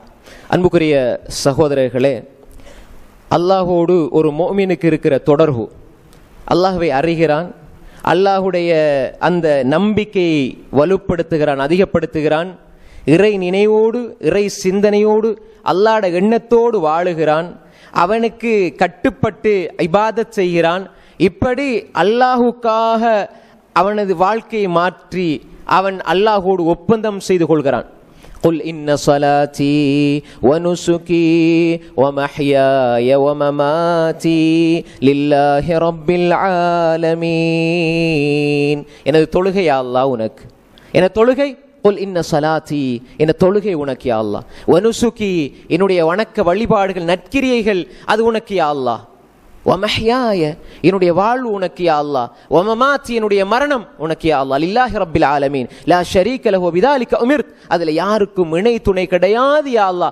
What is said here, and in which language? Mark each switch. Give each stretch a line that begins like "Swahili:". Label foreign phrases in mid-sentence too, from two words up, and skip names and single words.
Tamil: அன்புக்குரிய சகோதரர்களே, அல்லாஹோடு ஒரு முஃமினுக்கு இருக்கிற தொடர்பு, அல்லாஹ்வை அறிகிறான், அல்லாஹுடைய அந்த நம்பிக்கையை வலுப்படுத்துகிறான், அதிகப்படுத்துகிறான், இறை நினைவோடு இறை சிந்தனையோடு அல்லாஹ்ட எண்ணத்தோடு வாழுகிறான், அவனுக்கு கட்டுப்பட்டு இபாதத் செய்கிறான். இப்படி அல்லாஹுக்காக அவனது வாழ்க்கையை மாற்றி அவன் அல்லாஹோடு ஒப்பந்தம் செய்து கொள்கிறான்.
Arabic: قل إن صلاتي ونسكي ومحياي ومماتي لله رب العالمين.
Tamil: எனது தொழுகை
Arabic: يا الله
Tamil: உனக்கு, எனது தொழுகை
Arabic: قل إن صلاتي,
Tamil: என தொழுகை உனக்கு
Arabic: يا الله,
Tamil: வனுசுகி என்னுடைய வணக்க வழிபாடுகள் நற்கிரியைகள் அது உனக்கு
Arabic: يا الله,
Tamil: வமஹ்யாய என்னுடைய வாழ்வு உனக்கு
Arabic: يا الله,
Tamil: வமமாத்தி என்னுடைய மரணம் உனக்கு
Arabic: يا الله, لله رب العالمين لا شريك له وبذلك أمرت,
Tamil: அதுல யாருக்கும் இணை துணை கிடையாது
Arabic: يا الله.